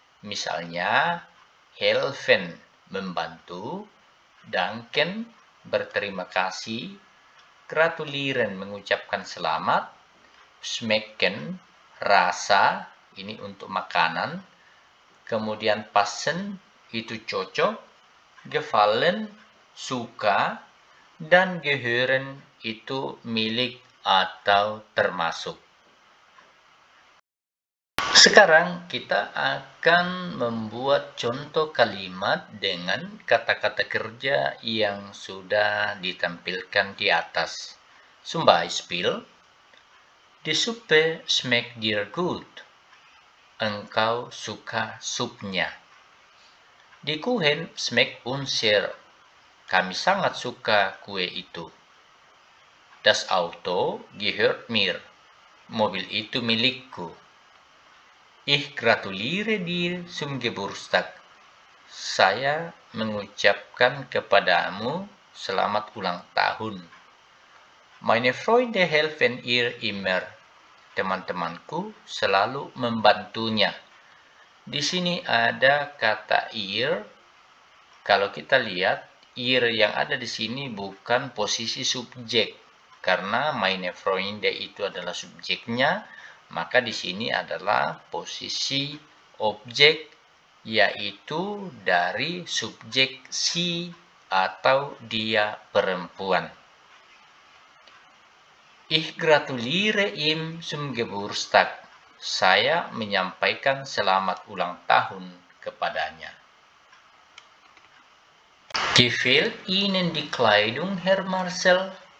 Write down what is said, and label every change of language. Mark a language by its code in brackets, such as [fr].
[id] Misalnya, helfen, membantu, danken, berterima kasih, gratulieren, mengucapkan selamat, schmecken, rasa, ini untuk makanan, kemudian passen, itu cocok, gefallen, suka, dan gehören, itu milik atau termasuk. Sekarang kita akan membuat contoh kalimat dengan kata-kata kerja yang sudah ditampilkan di atas. [de] Zum Beispiel, die Suppe schmeckt dir gut. [id] Engkau suka supnya. [de] Die Kuchen schmeckt uns sehr. [id] Kami sangat suka kue itu. [de] Das Auto gehört mir. [id] Mobil itu milikku. [de] Ich gratuliere dir zum Geburtstag. [id] Saya mengucapkan kepadamu selamat ulang tahun. [de] Meine Freunde helfen ihr immer. [id] Teman-temanku selalu membantunya. Di sini ada kata ihr. Kalau kita lihat, ihr yang ada di sini bukan posisi subjek. Karena meine Freunde itu adalah subjeknya, maka di sini adalah posisi objek, yaitu dari subjek si atau dia perempuan. [de] Ich gratuliere ihm zum Geburtstag. [id] Saya menyampaikan selamat ulang tahun kepadanya. [de] Gefällt Ihnen die Kleidung, Herr Marcel?